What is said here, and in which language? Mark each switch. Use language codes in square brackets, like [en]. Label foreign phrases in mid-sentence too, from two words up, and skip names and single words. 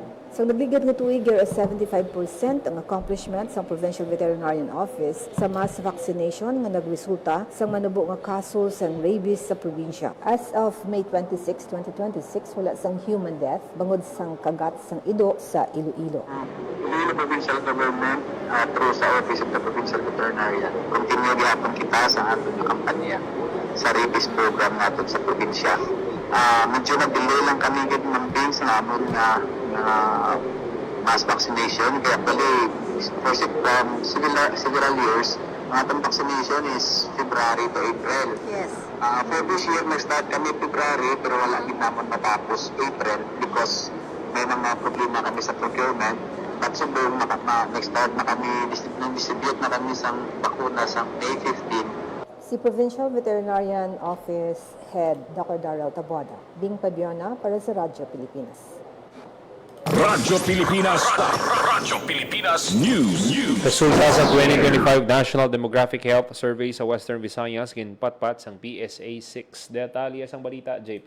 [hil] Sa nabigyan nga tuig, 75% ang accomplishment sa Provincial Veterinarian Office sa mass vaccination nga nagresulta sa manubo nga kaso sa rabies sa probinsya. As of May 26, 2026, wala sang [en] human death [hil] bangod sang kagat sang ido sa Iloilo. Iloilo Provincial Government through sa Office of the Provincial Veterinarian, continue gihapon kita sa ating kampanya sa [en] rabies program [hil] natin sa probinsya. [tl] Medyo na-delay lang kami ng bins namin na [en] mass vaccination. [tl] Kaya pala, [en] for several years, [hil] ang atong vaccination is February to April. [en] Yes. For this year, [tl] nag-start kami February, pero wala din naman matapos April because may mga problema kami sa procurement. [hil] At subong nag-start na kami, distribute na kami sa bakuna sa May 15. Si Provincial Veterinarian Office Head Dr. Darrell Taboada, Ding Pabiona para sa Radyo Pilipinas. Radyo Pilipinas. Radyo Pilipinas News. Resulta sa 2025 National Demographic Health Survey sa Western Visayas ginpatpat sang PSA 6. Detalye sang balita, JP.